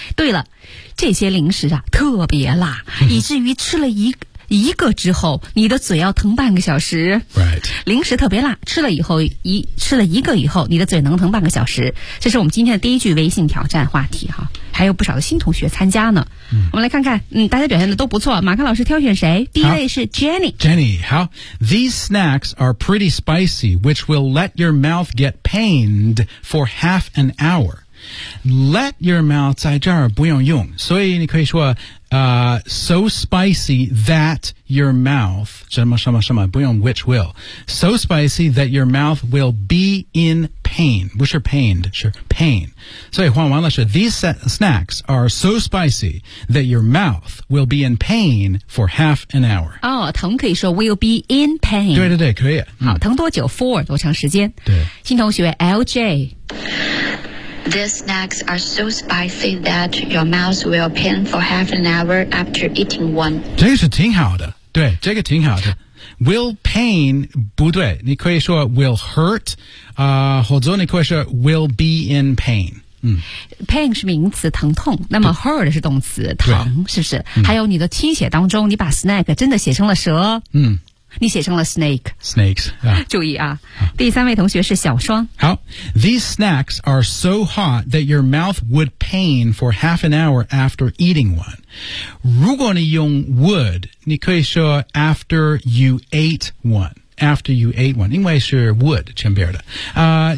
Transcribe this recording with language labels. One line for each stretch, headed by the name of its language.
Chinese: 对了，这些零食啊特别辣，以至于吃了一个之后，你的嘴要疼半个小时。
English: Right.
Chinese: 零食特别辣，吃了一个以后，你的嘴能疼半个小时。这是我们今天的第一句微信挑战话题哈，还有不少的新同学参加呢。我们来看看，大家表现的都不错。马克老师挑选谁？第一位是 Jenny。
English: Jenny, how? These snacks are pretty spicy, which will let your mouth get pained for half an hour. Let your mouth
Chinese: 在这儿不用用，所以你可以说。
English: So spicy that your mouth,
Chinese: 什么什么什么不用
English: which will, so spicy that your mouth will be in pain. Which are pained? Sure, pain.
Chinese: 所以换完了是
English: these snacks are so spicy that your mouth will be in pain for half an hour.
Chinese: 哦，疼可以说
English: will be in pain.
Chinese: 对，可以。好，疼多久 ？For 多长时间？对。新同学 LJ。
English: These snacks are so spicy that your mouth will pain for half an hour after eating one.
Chinese: 这个是挺好的，对，这个挺好的。 Will pain 不对，你可以说 will hurt， 或者你可以说 will be in pain。 Pain 是名词，疼痛。那么 hurt 是动词，疼，是不是？还有你的听写当中，你把 snack 真的写成了蛇。你写成了 snake.
English: Snakes.、
Chinese: 注意啊，第三位同学是小双。
English: 好 ，These snacks are so hot that your mouth would pain for half an hour after eating one.
Chinese: 如果你用 would， 你可以说
English: after you ate one.
Chinese: After you ate one， 因为是 would 前边的。